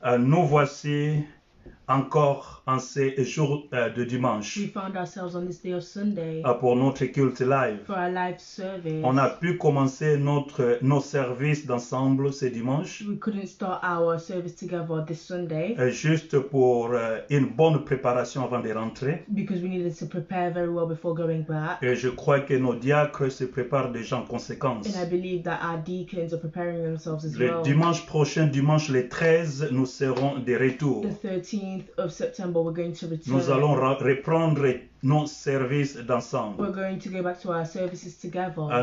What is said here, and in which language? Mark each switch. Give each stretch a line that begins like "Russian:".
French: Nous voici encore en ces jours de dimanche
English: We found ourselves on this day of Sunday
French: pour notre culte live.
English: for our live service.
French: On a pu commencer nos services d'ensemble ce dimanche
English: We couldn't start our service together this Sunday
French: juste pour une bonne préparation avant de rentrer.
English: because we needed to prepare very well before going back.
French: Et je crois que nos diacres se préparent déjà en conséquence.
English: And I believe that our deacons are preparing themselves as
French: Le
English: well.
French: dimanche prochain, dimanche le 13, nous serons de retour.
English: The 13th of September, we're going to return.
French: Nous allons reprendre nos services d'ensemble.
English: We're going to go back to our services together.